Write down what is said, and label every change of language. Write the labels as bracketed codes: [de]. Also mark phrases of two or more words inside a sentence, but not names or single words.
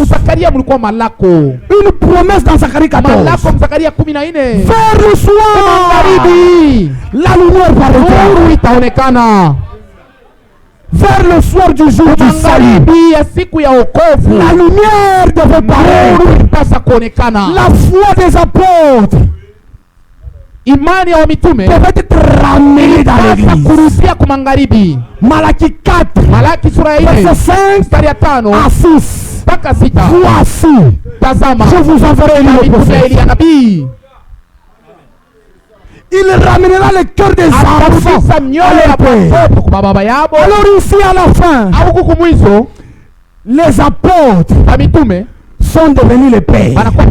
[fr] Une promesse dans Zacharie 14. Vers le soir, la lumière paraîtra. Vers le soir du jour du salut, la lumière devait paraître. La foi des apôtres [sw] imani ya mitume [fr] devait être ramenée dans l'église. [sw] Kurudia kwa magharibi. Malaki 4 Malaki sura ya 4 [fr] verset 5 [sw] mstari ya 5 [fr] à 6. [sw] mpaka 6. [fr] Voici, [sw] Tazama, [fr] je vous enverrai Élie le prophète. [sw] Elia nabii. [fr] Il ramènera le cœur des enfants à leur père. Alors ici à la fin, les apôtres sont devenus les pères.